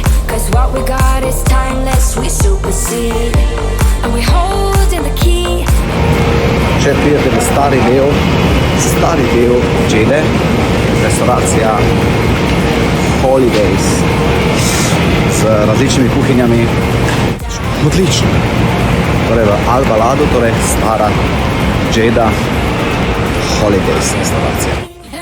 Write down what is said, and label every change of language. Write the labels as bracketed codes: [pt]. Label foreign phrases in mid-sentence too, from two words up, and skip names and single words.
[en] 'Cause what we got is timeless, we supersede. And we hold in the key. [sl] Če pridete v stari del Džede, restauracija Holidays z različnimi kuhinjami. Odlično. Torej v Albaladu, torej stara Džeda Holidays restauracija.